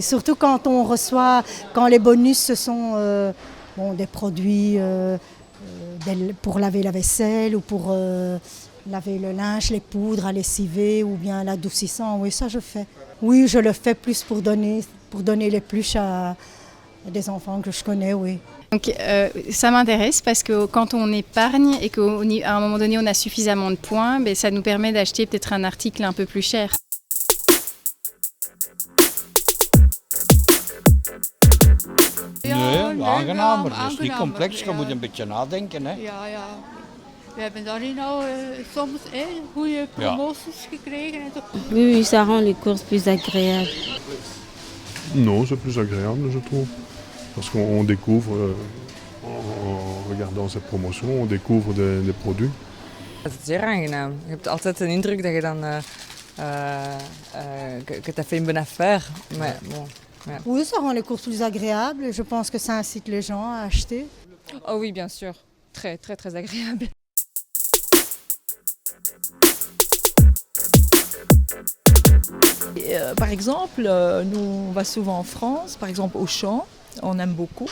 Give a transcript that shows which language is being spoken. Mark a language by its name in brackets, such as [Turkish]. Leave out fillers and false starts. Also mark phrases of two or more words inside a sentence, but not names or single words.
[French] Surtout quand on reçoit, quand les bonus, ce sont des produits pour laver la vaisselle ou pour laver le linge, les poudres à lessiver ou bien l'adoucissant. Oui, ça, je fais. Oui, je le fais plus pour donner les pluches à des enfants que je connais, oui. Donc ça m'intéresse parce que quand on épargne et qu'à un moment donné on a suffisamment de points, ben, ça nous permet d'acheter peut-être un article un peu plus cher. [Dutch] Nee, aangenamer. Dat is niet complex, je moet een beetje nadenken. Hè. Ja. We hebben daarin nou soms goede promoties gekregen. [French] Oui, ça rend les courses plus agréables. Non, c'est plus agréable, je trouve. Parce qu'on découvre, en regardant cette promotion, on découvre des produits. [Dutch] Het is zeer aangenaam. Je hebt altijd een indruk dat je dan [French] que tu as fait une bonne affaire. Mais bon, ja. Oui, ça rend les courses plus agréables. Je pense que ça incite les gens à acheter. Oh oui, bien sûr. Très, très, très agréable. Par exemple, nous on va souvent en France, par exemple au Auchan, on aime beaucoup.